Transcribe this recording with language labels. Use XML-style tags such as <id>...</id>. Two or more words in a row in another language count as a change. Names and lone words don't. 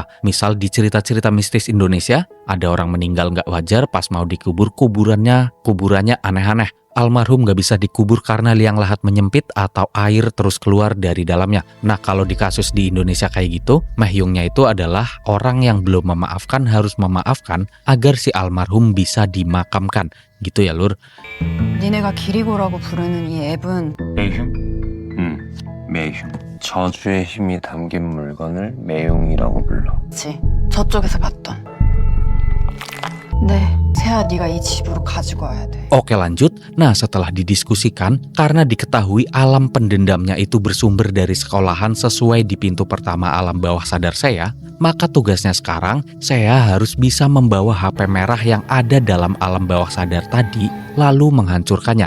<id>Misal di cerita-cerita mistis Indonesia, ada orang meninggal nggak wajar pas mau dikubur, kuburannya aneh-aneh. Almarhum nggak bisa dikubur karena liang lahat menyempit atau air terus keluar dari dalamnya. Nah kalau di kasus di Indonesia kayak gitu, Mahyungnya itu adalah orang yang belum memaafkan harus memaafkan agar si almarhum bisa dimakamkan. Gitu ya Lur.</id> <ko>니네가 기리고라고 부르는 이 앱은 매흉? 매흉. 저주의 힘이 담긴 물건을 매흉이라고 불러. 그치? 저쪽에서 봤던. 네, 세아 네가 이 집으로 가지고 와야 돼.</ko> <id>Oke lanjut, nah setelah didiskusikan, karena diketahui alam pendendamnya itu bersumber dari sekolahan sesuai di pintu pertama alam bawah sadar saya, maka tugasnya sekarang saya harus bisa membawa HP merah yang ada dalam alam bawah sadar tadi, lalu menghancurkannya.</id>